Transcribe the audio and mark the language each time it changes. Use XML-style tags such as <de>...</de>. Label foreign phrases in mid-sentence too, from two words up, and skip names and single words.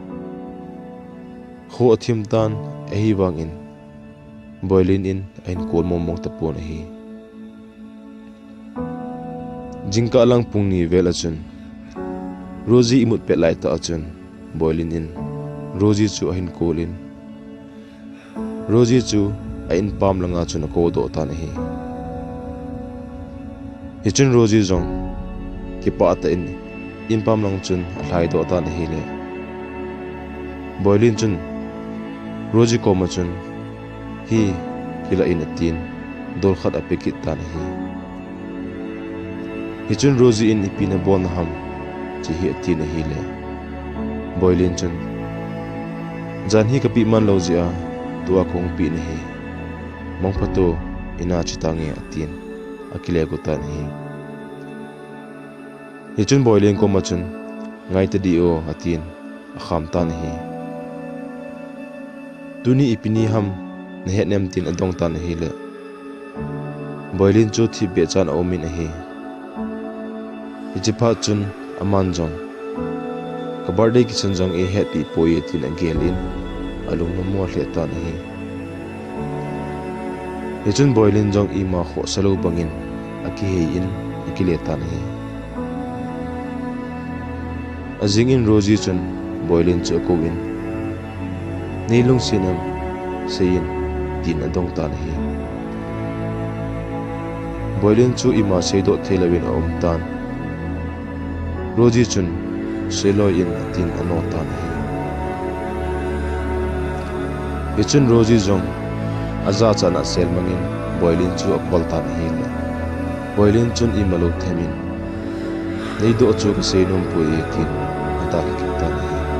<tcz>kho athim tan ahi wangin boilin in ain kol momong tapon hi jingka lang pungni vel achun Rosie imut pet lai ta achun boilin in Rosie chu ain kolin Rosie chu ain pam langa chun ko do tan hi hichun Rosie jong kipa ata in impam lang chun alhai do tan hi le boilin chun Rosie ko ma chun hi kila in atin dol khat apikit tan hi hichun Rosie in ipina bon ham chi hi atin hi le boilin chun jan hi kapi man lo zia tua kong pi ne hi mong phato ina chitange atin akile ko tan hi hichun boilin ko machun ngai ta dio atin akham tan hi tuni ipini ham na het nem tin adong tan hi le boilin chu thi be chan omin hi hichipa chun aman jong ka birthday ki sanjang e happy poye tin angelin alung no mo hle tan hi hichun boilin jong ima kho salo bangin aki he in akile tan hi azingin Rosie chun boilin chu ko win Nalungset sein tin adong tan hi boilin chu ima seido thelawin a tan Roji chun seloi in atin anotan hi ichun Roji jong aza chana selmangin boilin chu akoltan hi le boilin chun imalo themin leido chu ka seinum pu ekin atal kitan hi</tcz>